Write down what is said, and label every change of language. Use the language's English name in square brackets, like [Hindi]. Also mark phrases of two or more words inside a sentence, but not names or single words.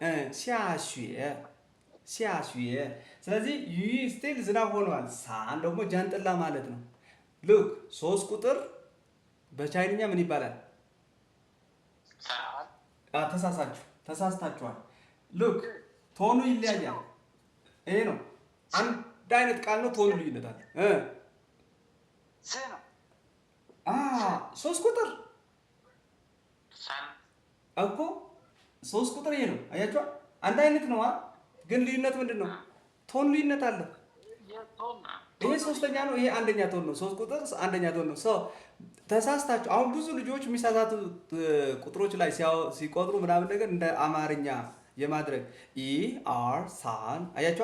[Amharic] ሻ ስለዚህ ዩ ስቲል ዝናብ ሆኗል። ሳን ደግሞ ጃንጥላ ማለት ነው። ሉክ 3 ቁጥር በቻይንኛ ምን ይባላል? [Chinese] 伞， [Amharic] ተሳስታችኋል። ሉክ ቶኑ ይለያያል። ይሄ ነው አንድ አይነት ቃል ነው። ቶኑ ልዩነት አለ። [Chinese] 是呢， [Amharic] 3 ቁጥር [Chinese] 伞， [Amharic] እኮ 3 ቁጥር ይሄ ነው። አያችኋል? አንድ አይነት ነው ግን ልዩነት ምንድን ነው? ቶን ልዩነት አለ። [Chinese] 也痛啊， [Amharic] ይሄ ሶስተኛ ነው፣ ይሄ አንደኛ ቶን ነው። 3 ቁጥር አንደኛ ቶን ነው። ተሳስታችሁ አሁን ብዙ ልጆች የሚሳሳቱ ቁጥሮች ላይ ሲቆጥሩ ምናምን ነገር እንደ አማርኛ የማድረግ ሳን አያችኋ?